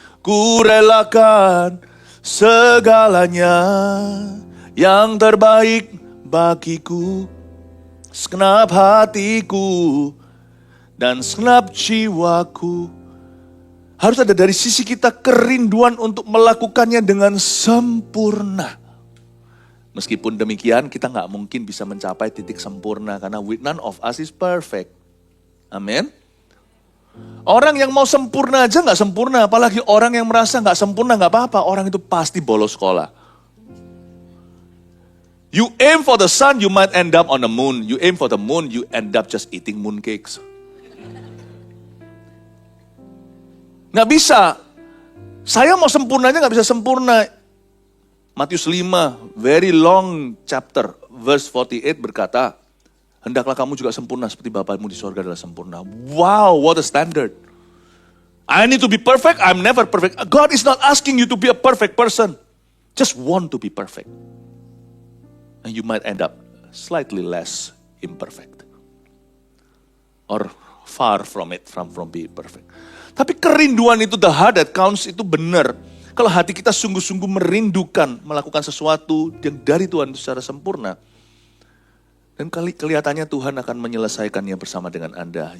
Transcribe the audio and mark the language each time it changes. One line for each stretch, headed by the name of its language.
Indonesian: Ku relakan segalanya yang terbaik bagiku. Segenap hatiku dan segenap jiwaku. Harus ada dari sisi kita kerinduan untuk melakukannya dengan sempurna. Meskipun demikian kita gak mungkin bisa mencapai titik sempurna. Karena
English: none of us is perfect.
Indonesian: Amin. Orang yang mau sempurna aja gak sempurna. Apalagi orang yang merasa gak sempurna gak apa-apa. Orang itu pasti bolos sekolah.
English: You aim for the sun, you might end up on the moon. You aim for the moon, you end up just eating mooncakes.
Indonesian: Nggak bisa. Saya mau sempurnanya nggak bisa sempurna. Matius 5,
English: very long chapter,
Indonesian: verse 48 berkata, hendaklah kamu juga sempurna seperti Bapamu di sorga adalah sempurna.
English: Wow, what a standard. I need to be perfect, I'm never perfect. God is not asking you to be a perfect person. Just want to be perfect. And you might end up slightly less imperfect. Or far from it, from being perfect.
Indonesian: Tapi kerinduan itu,
English: the heart that counts,
Indonesian: itu benar. Kalau hati kita sungguh-sungguh merindukan melakukan sesuatu yang dari Tuhan secara sempurna. Dan kelihatannya Tuhan akan menyelesaikannya bersama dengan Anda.